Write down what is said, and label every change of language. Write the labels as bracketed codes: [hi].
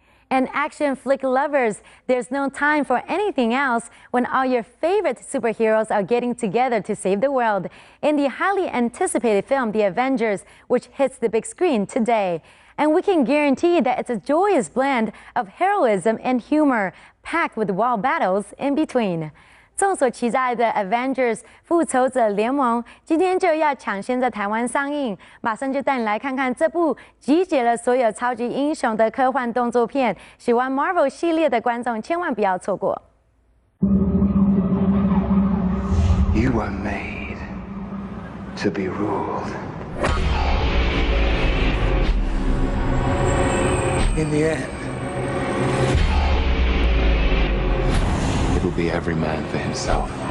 [en] And action flick lovers, there's no time for anything else when all your favorite superheroes are getting together to save the world in the highly anticipated film The Avengers, which hits the big screen today. And we can guarantee that it's a joyous blend of heroism and humor, packed with wild battles in between. [zh] 众所期待的 Avengers 复仇者联盟今天就要抢先在台湾上映，马上就带你来看看这部集结了所有超级英雄的科幻动作片，喜欢 Marvel 系列的观众千万不要错过。 [en] You were made to be ruled. In the end, it'll be every man for himself.